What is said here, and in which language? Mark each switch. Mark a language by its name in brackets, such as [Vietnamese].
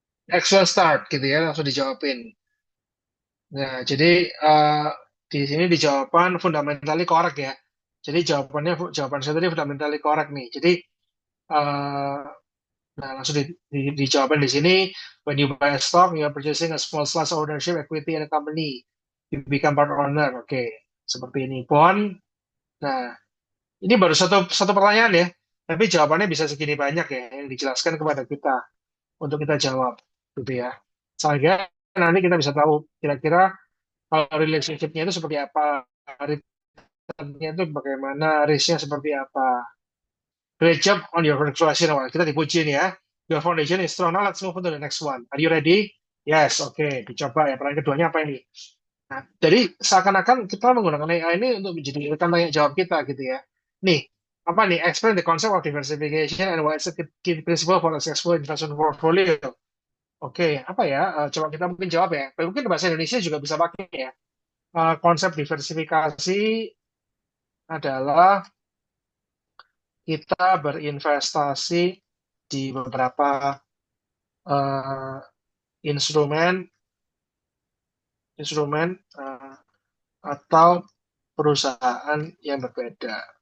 [English] Actual start [Indonesian] gitu ya, langsung dijawabin. Nah, jadi di sini dijawaban [English] fundamentally correct [Indonesian] ya. Jadi jawaban saya tadi [English] fundamentally correct [Indonesian] nih. Jadi uh, nah, langsung dijawabkan di sini, [English] when you buy a stock, you are purchasing a small slice of ownership equity in a company. You become part owner. [Indonesian] Oke, seperti ini. [English] Bond. [Indonesian] Nah, ini baru satu satu pertanyaan ya, tapi jawabannya bisa segini banyak ya yang dijelaskan kepada kita untuk kita jawab, gitu ya. Sehingga nanti kita bisa tahu kira-kira kalau relationship-nya itu seperti apa, returnnya itu bagaimana, risk-nya seperti apa. [English] Great job on your first question. [Indonesian] Wah, kita dipuji nih ya. [English] Your foundation is strong. Now let's move on to the next one. Are you ready? Yes, oke. [Indonesian] Dicoba ya. Pertanyaan keduanya apa ini? Nah, jadi seakan-akan kita menggunakan AI ini untuk menjadi rekan tanya jawab kita gitu ya. Nih, apa nih? [English] Explain the concept of diversification and what is the key principle for a successful investment portfolio. [Indonesian] Oke, apa ya? Coba kita mungkin jawab ya. Mungkin bahasa Indonesia juga bisa pakai ya. Konsep diversifikasi adalah kita berinvestasi di beberapa eh, instrumen instrumen atau perusahaan yang berbeda.